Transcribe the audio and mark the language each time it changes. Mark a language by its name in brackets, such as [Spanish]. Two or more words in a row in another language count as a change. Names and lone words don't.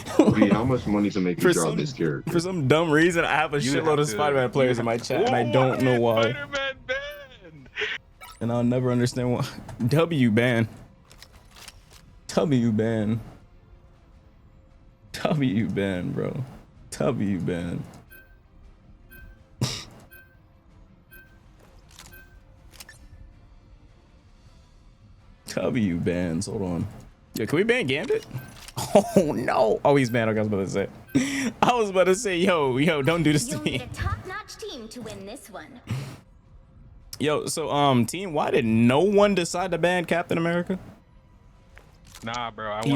[English] V, how much money to make you draw this character? For some dumb reason, I have a shitload of Spider-Man players in my chat, and I don't know why. And I'll never understand why. W ban. W ban. W ban, bro. W ban. W bans. Hold on. Yeah, can we ban Gambit? Oh no! Oh, he's banned. Okay, I was about to say. I was about to say, yo, don't do this to me. You'll need a top-notch team to win this one. Yo, so team, why did no one decide to ban Captain America? Nah, bro. I